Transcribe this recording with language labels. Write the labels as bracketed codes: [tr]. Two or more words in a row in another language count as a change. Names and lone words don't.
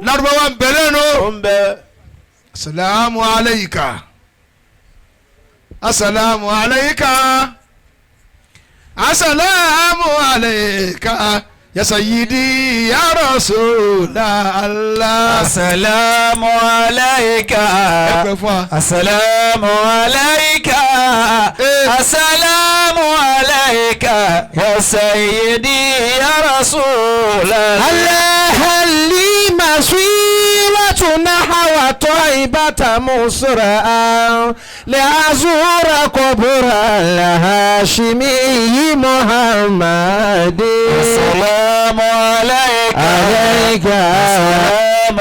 [yo] lárúbáwá ń bẹ lẹ́nu. ó ń bẹ. [ar] السلام عليك السلام عليك السلام عليك يا سيدي يا رسول الله. السلام عليك [yo] ẹ pẹ́ fún wa. [ar] السلام عليك السلام عليك يا سيدي يا رسول الله لي مسيرة نحو طيبة مسرعا لأزور قبر الهاشمي محمد السلام عليك السلام